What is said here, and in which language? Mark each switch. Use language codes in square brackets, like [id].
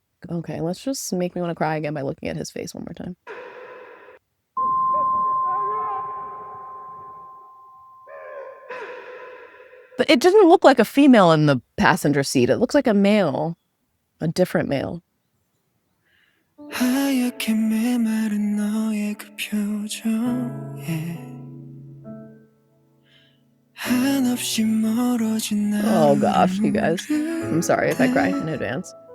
[en] Okay, let's just make me want to cry again by looking at his face one more time. But it doesn't look like a female in the passenger seat. It looks like a male. A different male. [ko] 하얗게 메마른 너의 그 표정에 한없이 멀어진 [en] Oh gosh, you guys. I'm sorry if I cry in advance.